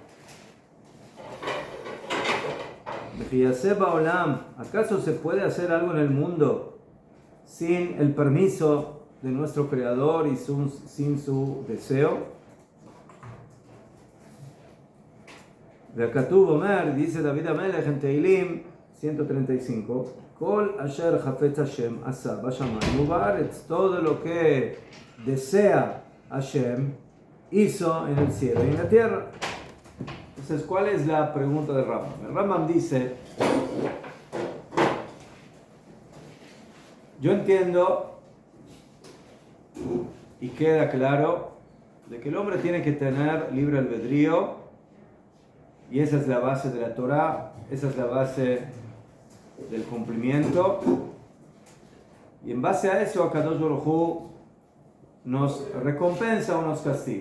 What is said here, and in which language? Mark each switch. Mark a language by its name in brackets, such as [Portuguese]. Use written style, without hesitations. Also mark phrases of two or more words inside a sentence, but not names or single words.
[Spanish] ¿Acaso se puede hacer algo en el mundo sin el permiso de nuestro Creador y sin su deseo? [Hebrew] והכתוב אומר, [Spanish] dice David Amelech en Teilim 135, [Hebrew] כל אשר חפץ ה' עשה בשמים ובארץ, [Spanish] todo lo que desea Hashem hizo en el cielo y en la tierra. Entonces, ¿cuál es la pregunta de Rambam? El Rambam dice, yo entiendo y queda claro de que el hombre tiene que tener libre albedrío, y esa es la base de la Torá, esa es la base del cumplimiento, y en base a eso [Hebrew] הקדוש ברוך הוא [Spanish] nos recompensa o nos castiga.